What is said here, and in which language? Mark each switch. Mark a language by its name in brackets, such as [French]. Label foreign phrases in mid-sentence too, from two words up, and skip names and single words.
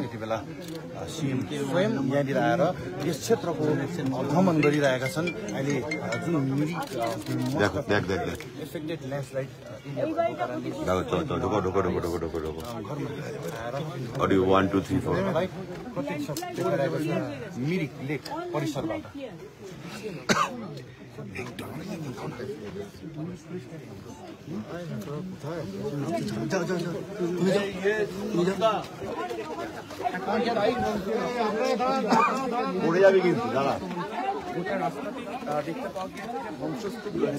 [Nepali] यति बेला सीएम स्वयं यहाँनिर आएर यस क्षेत्रको भ्रमण गरिरहेका छन्। अहिले जुन मिरिक [English] affected landslide [Nepali] मिरिक लेक परिसरबाट [Bangla] যাবে কিন্তু দাঁড়া গোটা রাস্তাটি দেখতে পাওয়া গিয়েছে যে ধ্বংসস্তূপ